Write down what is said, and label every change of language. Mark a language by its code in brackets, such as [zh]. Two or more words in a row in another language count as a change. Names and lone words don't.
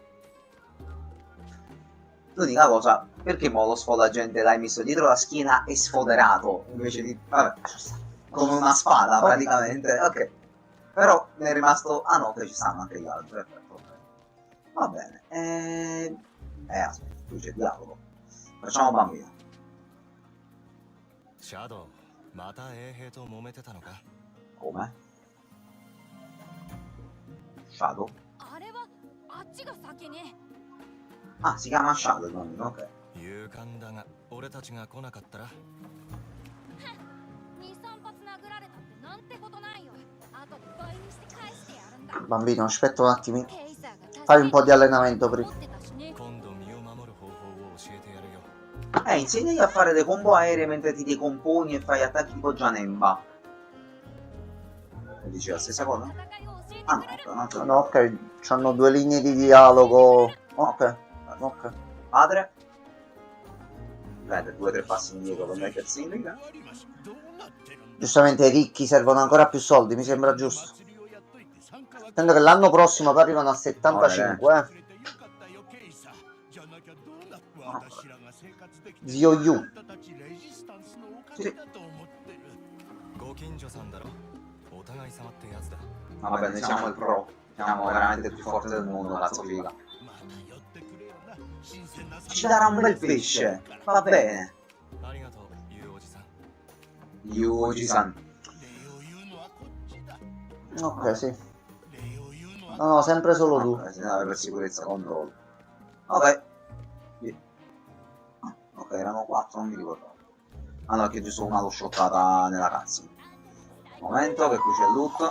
[it] L'unica cosa, perché mo lo sfodagente l'hai messo dietro la schiena e sfoderato invece di... vabbè, come una spada praticamente, ok. Però ne è rimasto... ah no, che ci stanno anche gli altri, perfetto. Va bene. Aspetta, qui c'è dialogo. Facciamo bambino. [ja] シャドウまた衛兵と揉めてたのか [it] Come? Shadow? [ja] あれはあっちが先に。 [it] Ah, si chiama Shadow il bambino, ok. [ja] 勇敢だが俺たちが来なかったら 2,3 発殴られたってなんてことないよ。後で倍にして返してやるんだ。 [it] Bambino, aspetta un attimo. [ja] ペイサーが [it] Fai un po' di allenamento prima. [ja] 持ってたしね。今度身を守る方法を教えてやるよ [it] Insegnagli a fare dei combo aerei mentre ti decomponi e fai attacchi tipo Janemba. Dici la stessa cosa? [ja] 戦いを教えて [it] Ah [ja] くれる。 [it] no, no, no. No, ok, c'hanno due linee di dialogo. Ok, ok. Padre? Vede, 2 o 3 passi indietro per mettersi in riga. Giustamente ai ricchi servono ancora più soldi, mi sembra giusto. Attendo che l'anno prossimo poi arrivano a 75, Zio Yu. Sì. [ja] ご近所さんだろお互い様ってやつだ [it] Ma vabbè, noi siamo il pro. Siamo veramente il più forte del mondo, cazzo figa. Ci darà un bel pesce. Va bene. [ja] ありがとうゆうおじさん [it] Yuji-san. Ok, sì. No, no, sempre solo tu. Per sicurezza controllo. Ok. Via. Ah, ok, erano 4, non mi ricordo. Allora, che giusto una l'ho shottata nella cutscene. Momento che qui c'è il loot.